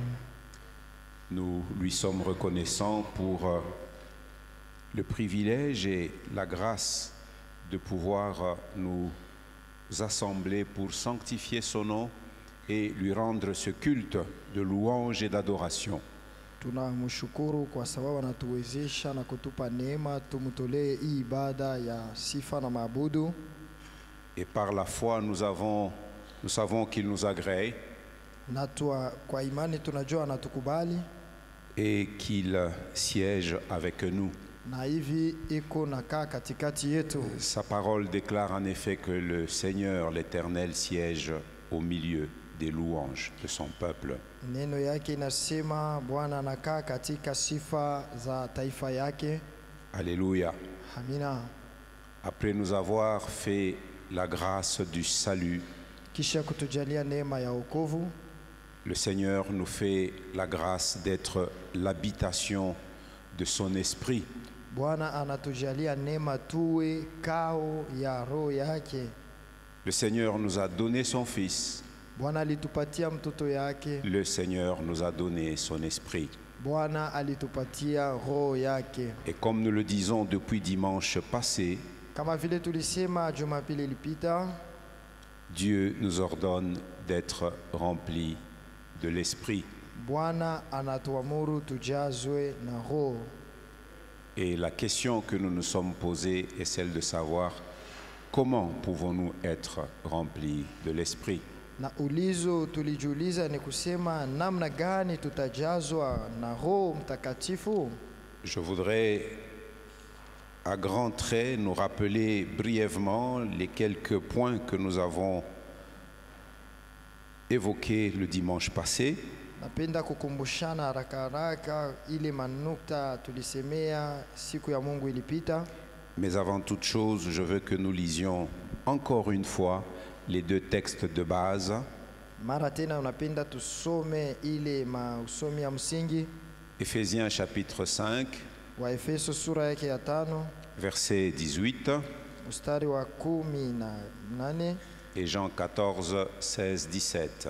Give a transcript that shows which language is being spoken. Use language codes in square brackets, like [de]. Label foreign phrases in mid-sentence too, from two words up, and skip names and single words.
[fr] Nous lui sommes reconnaissants pour le privilège et la grâce de pouvoir nous assembler pour sanctifier son nom et lui rendre ce culte de louange et d'adoration. [sw] Tunamshukuru kwa sababu anatuwezesha na kutupa neema tumtolee hii ibada ya sifa na maabudu. [fr] Et par la foi nous savons qu'il nous agrée [sw] Na kwa imani tunajua anatukubali [fr] et qu'il siège avec nous. [sw] na hivi iko nakaa katikati yetu. [fr] Sa parole déclare en effet que le Seigneur l'Éternel siège au milieu des louanges de son peuple. [sw] Neno yake inasema Bwana anakaa katika sifa za taifa yake. [fr] Alléluia. [sw] Amina. [fr] Après nous avoir fait la grâce du salut, [sw] Kisha kutujalia neema ya wokovu, [fr] le Seigneur nous fait la grâce d'être l'habitation de son esprit. [sw] Bwana anatujalia neema tuwe kao ya roho yake. [fr] Le Seigneur nous a donné son Fils. [sw] Bwana alitupatia mtoto yake. [fr] Le Seigneur nous a donné son esprit. [sw] Bwana alitupatia roho yake. [fr] Et comme nous le disons depuis dimanche passé, [sw] Kama vile tulisema Jumapili ilipita, [fr] Dieu nous ordonne d'être remplis de l'esprit. [sw] Bwana anatuamuru tujazwe na roho. [fr] Et la question que nous nous sommes posée est celle de savoir comment pouvons-nous être remplis de l'esprit. [sw] Na ulizo tulijiuliza ni kusema namna gani tutajazwa na Roho Mtakatifu. [fr] Je voudrais à grands traits nous rappeler brièvement les quelques points que nous avons évoqués le dimanche passé. [sw] Napenda kukumbushana haraka haraka ile manukta tulisemea siku ya Mungu ilipita. [fr] Mais avant toute chose, je veux que nous lisions encore une fois les deux textes de base. [sw] Mara tena unapenda tusome ile mausomi ya msingi. [fr] Éphésiens chapitre 5, [sw] Wa Efeso sura yake ya 5, [fr] verset 18, [sw] mstari wa 18 [fr] et Jean 14, 16, 17.